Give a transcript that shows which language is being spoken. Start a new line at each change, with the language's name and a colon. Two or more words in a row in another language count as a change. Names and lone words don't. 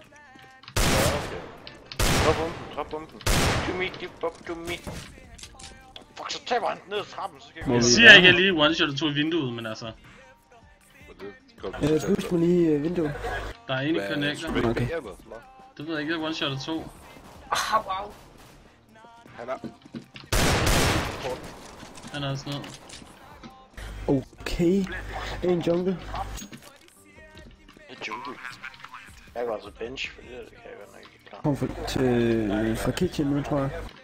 Danish: Ja, okay. Drop bomben.
English: To me.
Danish: Fuck, så taber han ned ad trappen, så skal jeg gå. Jeg siger ikke, at jeg lige one-shot tog i vinduet, men altså. Boost mig lige vinduet. Der er en i connector. Okay. Det ved jeg ikke, jeg one-shot to. Wow. Han er... Han er også ned. Okay. En jungle. Det er jungle. Jeg går altså bench, for det kan jeg godt nok ikke klare. Kom fra kitchen nu, tror jeg.